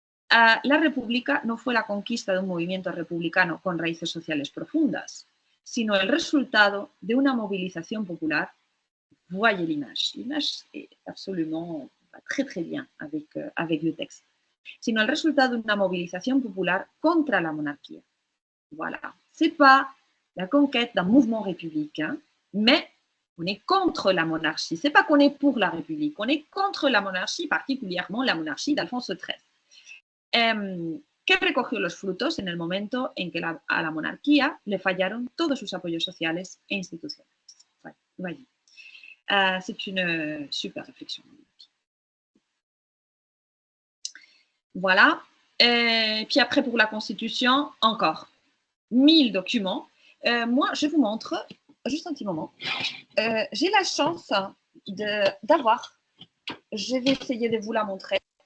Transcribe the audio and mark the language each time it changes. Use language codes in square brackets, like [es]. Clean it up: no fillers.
[es] La República no fue la conquista de un movimiento republicano con raíces sociales profundas, sino el resultado de una movilización popular. [fr] Voyez l'image. L'image est absolument très très bien avec le texte. [es] Sino el resultado de una movilización popular contra la monarquía. [fr] Voilà. Ce n'est pas la conquête d'un mouvement républicain, mais on est contre la monarchie. Ce n'est pas qu'on est pour la République, on est contre la monarchie, particulièrement la monarchie d'Alfonso XIII. [es] Que recogió los frutos en el momento en que a la monarquía le fallaron todos sus apoyos sociales e institucionales. [fr] Voyez. C'est une super réflexion. Voilà. Et puis après, pour la Constitution, encore 1000 documents. Moi, je vous montre, juste un petit moment, j'ai la chance d'avoir, je vais essayer de vous la montrer.